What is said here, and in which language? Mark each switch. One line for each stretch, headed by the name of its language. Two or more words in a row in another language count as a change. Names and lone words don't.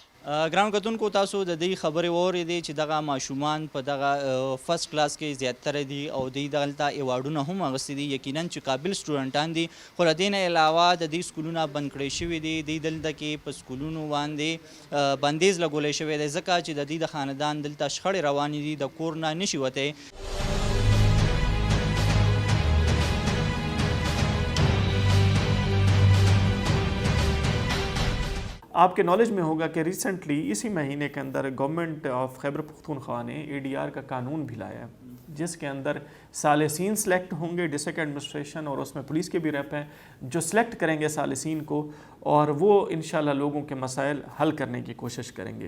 Pashto: ګرانو کتونکو، تاسو د دې خبرې واورېدې چې دغه ماشومان په دغه فرست کلاس کې زیاتره دي او دوی دلته ایوارډونه هم اخیستي دي. یقینا چې قابل سټوډنټان دي، خو له دې نه علاوه د دوی سکولونه بند کړی شوي دي. دوی دلته کې په سکولونو باندې بندیز لګولی شوی دی ځکه چې د دوی د خاندان دلته شخړې روانې دي، د کور نه نشي وتی.
Urdu: آپ کے نالج میں ہوگا کہ ریسنٹلی اسی مہینے کے اندر
English: Government of Khyber Pakhtunkhwa
Urdu: نے ADR کا قانون بھی لایا ہے، جس کے اندر ثالثین سلیکٹ ہوں گے,
English: district administration
Urdu: اور اس میں پولیس کے بھی ریپ ہیں جو سلیکٹ کریں گے ثالثین کو اور وہ انشاءاللہ لوگوں کے مسائل حل کرنے کی کوشش کریں گے.